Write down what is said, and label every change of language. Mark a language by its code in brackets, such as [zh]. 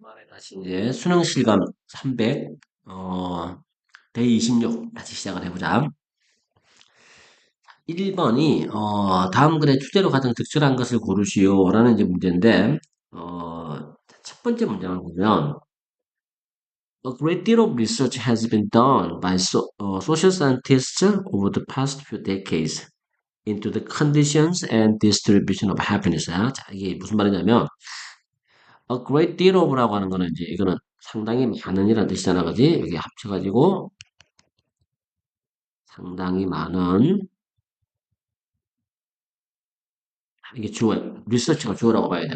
[ko] 다시 이제 수능 실감 300, 대 26 다시 시작을 해보자. 1번이 다음 글의 주제로 가장 적절한 것을 고르시오라는 이제 문제인데 첫 번째 문장을 보면 [en] A great deal of research has been done by social scientists over the past few decades into the conditions and distribution of happiness. [ko] 자, 이게 무슨 말이냐면 [en] A great deal of [ko] 라고 하는 거는 이제 이거는 상당히 많은이라는 뜻이잖아, 그지? 여기 합쳐가지고 상당히 많은 이게 주어 리서치가 주어라고 봐야 돼.